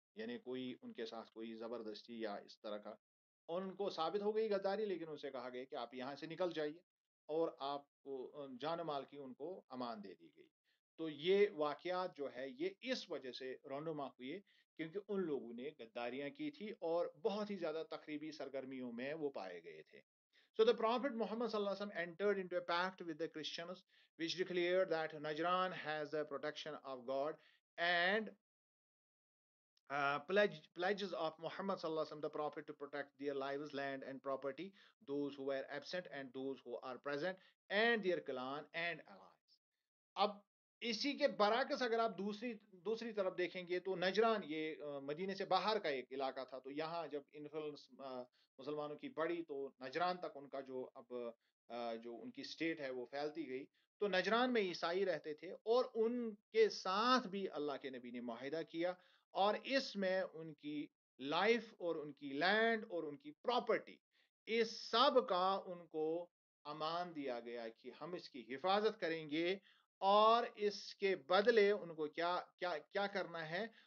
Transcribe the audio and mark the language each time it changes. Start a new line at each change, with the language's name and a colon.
Urdu: یعنی کوئی ان کے ساتھ کوئی زبردستی یا اس طرح کا ان کو ثابت ہو گئی غداری لیکن ان سے کہا گیا کہ آپ یہاں سے نکل جائیے اور آپ کو جان مال کی ان کو امان دے دی گئی. تو یہ واقعات جو ہے یہ اس وجہ سے رونما ہوئے کیونکہ ان لوگوں نے غداریاں کی تھی اور بہت ہی زیادہ تخریبی سرگرمیوں میں وہ پائے گئے تھے.
English: So the Prophet Muhammad sallallahu alaihi wasallam entered into a pact with the Christians which declared that Najran has the protection of God and pledges of Muhammad sallallahu alaihi wasallam the Prophet to protect their lives, land and property, those who were absent and those who are present, and their clan and allies.
Urdu: اب اسی کے برعکس اگر آپ دوسری طرف دیکھیں گے تو نجران یہ مدینے سے باہر کا ایک علاقہ تھا تو یہاں جب انفلوئنس مسلمانوں کی بڑی تو نجران تک ان کا جو ان کی اسٹیٹ ہے وہ پھیلتی گئی. تو نجران میں عیسائی رہتے تھے اور ان کے ساتھ بھی اللہ کے نبی نے معاہدہ کیا اور اس میں ان کی لائف اور ان کی لینڈ اور ان کی پراپرٹی اس سب کا ان کو امان دیا گیا کہ ہم اس کی حفاظت کریں گے اور اس کے بدلے ان کو کیا کیا کیا کرنا ہے.